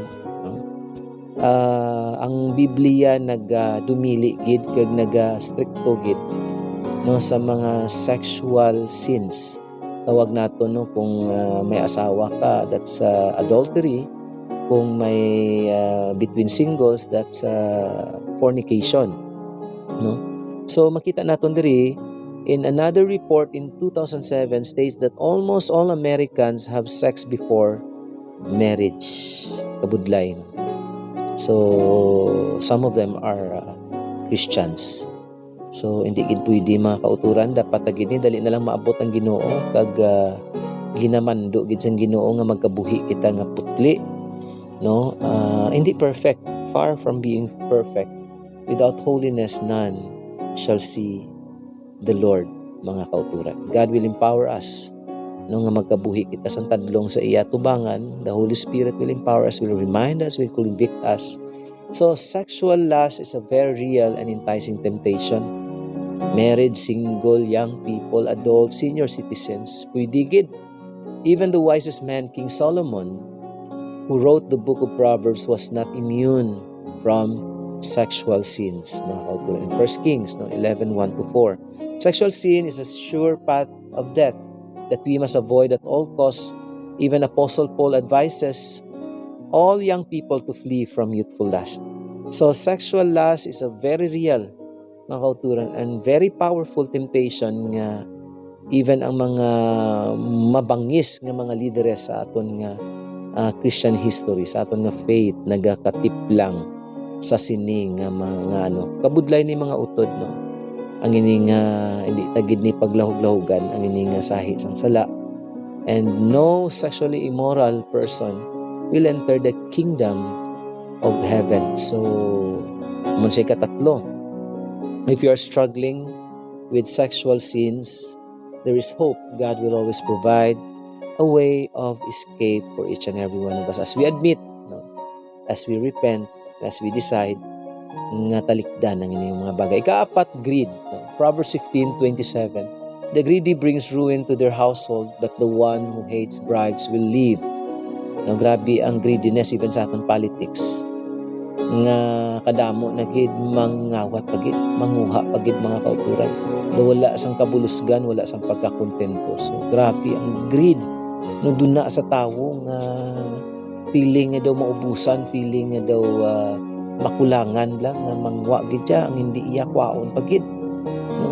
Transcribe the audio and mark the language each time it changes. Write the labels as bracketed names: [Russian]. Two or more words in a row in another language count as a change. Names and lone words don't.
[Hiligaynon] No? Ang Biblia dumili gid kag [Latin] stricto gid, [Hiligaynon] no, sa mga sexual sins. Tawag nato, no, kung may asawa ka, [English] that's adultery. [Hiligaynon] Kung may [English] between singles, that's fornication, no. [Hiligaynon] So makita naton diri [English] in another report in 2007 states that almost all Americans have sex before marriage, [Hiligaynon] kabudlay, no? [English] So some of them are Christians. [Hiligaynon] So hindi gid pwede mga kauturan, dapat gid ni dali na lang maabot ang Ginoo kag ginamando gid sang Ginoo nga magkabuhi kita nga putli, no. [English] Hindi perfect, far from being perfect. Without holiness none shall see the Lord, [Hiligaynon] mga kauturan. [English] God will empower us, [Hiligaynon] no, nga magkabuhi kita sang tadlong sa iya tubangan. [English] The Holy Spirit will empower us, will remind us, will convict us. So sexual lust is a very real and enticing temptation. Married, single, young people, adults, senior citizens, [Hiligaynon] pwede gid. [English] Even the wisest man, King Solomon, who wrote the book of Proverbs, was not immune from sexual sins, [Hiligaynon] mga kauturan. [English] In 1 Kings 11:1-4, sexual sin is a sure path of death that we must avoid at all costs. Even Apostle Paul advises all young people to flee from youthful lust. So sexual lust is a very real, [Hiligaynon] mga kauturan, [English] and very powerful temptation [Hiligaynon] nga even ang mga mabangis nga mga leaders sa aton nga [English] Christian history, [Hiligaynon] sa aton nga faith, nagakatip lang sa sining nga mga kabudlay ni mga utod, no. Ang ini nga hindi tagid ni paglahug-lahugan, ang ini nga sahi sang sala, [English] and no sexually immoral person will enter the kingdom of heaven. [Hiligaynon] So mun siya katatlo, [English] if you are struggling with sexual sins, there is hope. God will always provide a way of escape for each and every one of us as we admit, no, as we repent, as we decide [Hiligaynon] nga talikdan ang inyong mga bagay. Ikaapat, [English] greed, no? Proverbs 15:27, the greedy brings ruin to their household, but the one who hates bribes will live. [Hiligaynon] No, grabe ang greediness even sa aton politics. Nga kadamo na gid mangawat pagid, manguha pagid, mga kauturan. Wala sang kabulusgan, wala sang pagkakontento. So grabe ang greed, no, duna sa tawo nga feeling nga daw maubusan, feeling nga daw makulangan lang, nga mangwa gid siya ang hindi iya kwaon pagid, no.